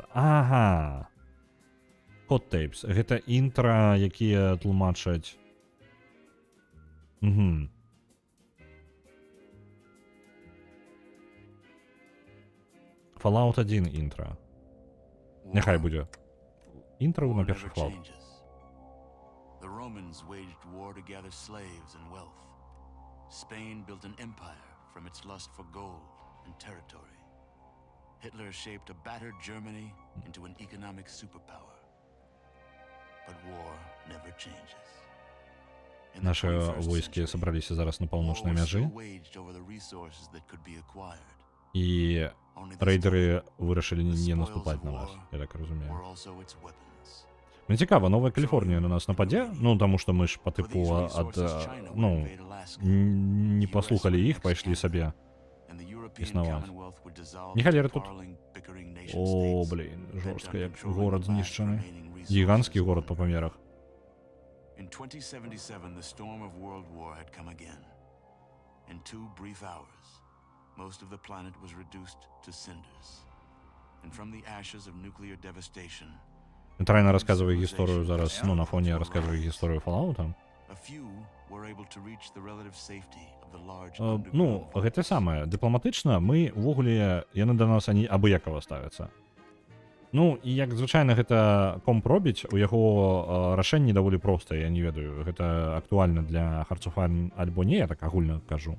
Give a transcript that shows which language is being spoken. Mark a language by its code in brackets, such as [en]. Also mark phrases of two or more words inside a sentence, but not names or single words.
[be] Ага. Hot Tapes. Гэта інтра, якія тлумачаць. Fallout 1 інтра. Няхай будзе. Інтра на першы Fallout. [en] The Romans waged war to gather slaves and wealth. Spain built an empire from its lust for gold and territory. Hitler shaped a battered Germany into an economic superpower. But war never changes. [ru] Наши войски собрались [be] зараз на паўночнай мяжы. І рэйдеры вырашылі не наступаць на нас, я так разумею. Мне цікава, Новая Каліфорнія на нас нападзе? Ну, таму што мы ж па тыпу не паслухалі іх, пайшлі сабе існаваць. Міхалеры тут. О, блін, жорстка, як горад знішчаны. Гіганцкі горад па памерах. [en] In 2077, the storm of World War had come again. In 2 brief hours, most of the planet was reduced to cinders. And from the ashes of nuclear devastation, [be] Трайна расказвае гісторыю зараз, на фоне расказвае гісторыю Fallout. Ну, гэта самае. Дыпламатычна мы, увогуле, яны да нас абыякава ставяцца. Ну, і як звычайна гэта комп робіць, у яго рашэнні даволі простыя, я не ведаю, гэта актуальна для Hearts of Iron альбо не, я так агульна кажу.